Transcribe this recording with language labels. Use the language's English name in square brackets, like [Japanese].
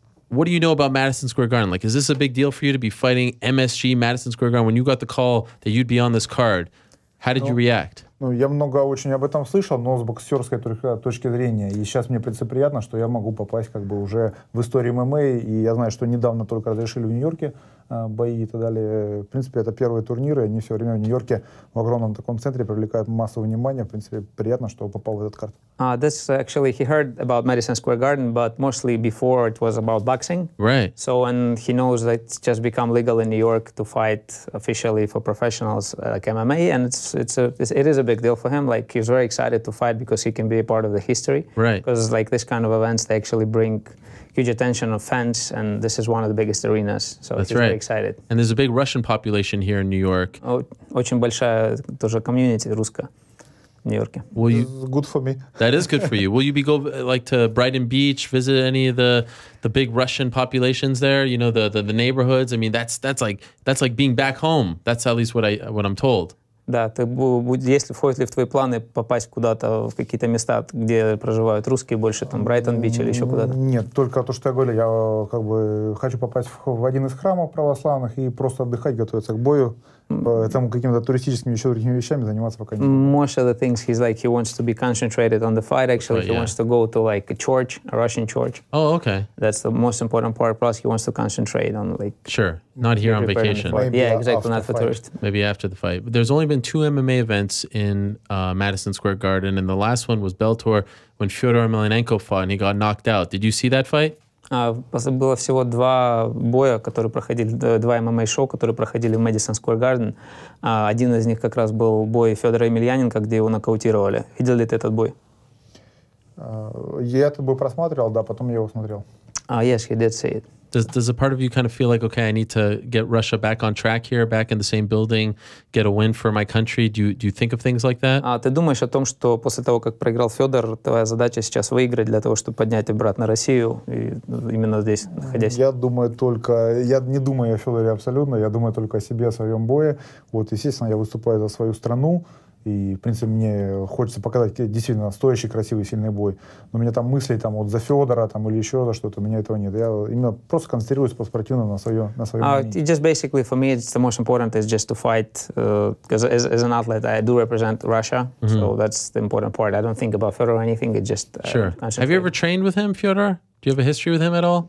[English] What do you know about Madison Square Garden? Like, is this a big deal for you to be fighting MSG, Madison Square Garden? When you got the call that you'd be on this card, how did you react? [Russian] Ну, я много очень об этом слышал, но с боксерской точки зрения. И сейчас мне, в принципе, приятно, что я могу попасть как бы уже в историю ММА. И я знаю, что недавно только разрешили в Нью-Йорке бои и так далее. В принципе, это первые турниры. Они все время в Нью-Йорке в огромном таком центре привлекают массовое внимание. В принципе, приятно, что попал в этот карт. [English] This actually, he heard about Madison Square Garden, but mostly before it was about boxing. Right. So, and he knows that it's just become legal in New York to fight officially for professionals like MMA, and it is a big deal for him. Like, he's very excited to fight because he can be a part of the history. Right. Because like this kind of events, they actually bring huge attention of fans, and this is one of the biggest arenas. So he's very excited. And there's a big Russian population here in New York. [Russian] Очень большая тоже комьюнити русская в Нью-Йорке. [English] Good for me. That is good for you. Will you be go like to Brighton Beach, visit any of the big Russian populations there? You know, the neighborhoods. I mean, that's like being back home. That's at least what I'm told. [Russian] Да, если входит ли в твои планы попасть куда-то в какие-то места, где проживают русские, больше там Брайтон-Бич или еще куда-то? Нет, только то, что я говорю, я как бы хочу попасть в один из храмов православных и просто отдыхать, готовиться к бою. Там какими-то туристическими еще другими вещами заниматься пока не буду. [English] Most of the things he wants to be concentrated on the fight. Actually, he wants to go to like a church, a Russian church. Oh, okay. That's the most important part. Plus, he wants to concentrate on like. Sure, not here on vacation. Yeah, exactly, not for tourists. Maybe after the fight. But there's only been 2 MMA events in Madison Square Garden, and the last one was Bellator when Fyodor Emelianenko fought and he got knocked out. Did you see that fight? [Russian] Было всего 2 боя, которые проходили, 2 ММА-шоу, которые проходили в Madison Square Garden. Один из них как раз был бой Федора Емельяненко, где его нокаутировали. Видел ли ты этот бой? Я этот бой просматривал, да, потом я его смотрел. [English] Yes, he did see it. Does a part of you kind of feel like, okay, I need to get Russia back on track here, back in the same building, get a win for my country? Do you think of things like that? [Russian] Ты думаешь о том, что после того, как проиграл Федор, твоя задача сейчас выиграть для того, чтобы поднять обратно Россию, и именно здесь находясь? Я не думаю о Федоре абсолютно, я думаю только о себе, о своем бое. Вот, естественно, я выступаю за свою страну. И, в принципе, мне хочется показать действительно стоящий, красивый, сильный бой. Но у меня там мысли вот за Федора там, или еще за что-то, у меня этого нет. Я именно просто концентрируюсь по-спортивному на своем [English] Just basically, for me, it's the most important is just to fight. Because as an athlete, I do represent Russia. So that's the important part. I don't think about Fedor or anything. It's just Sure. Have you ever trained with him, Fyodor? Do you have a history with him at all?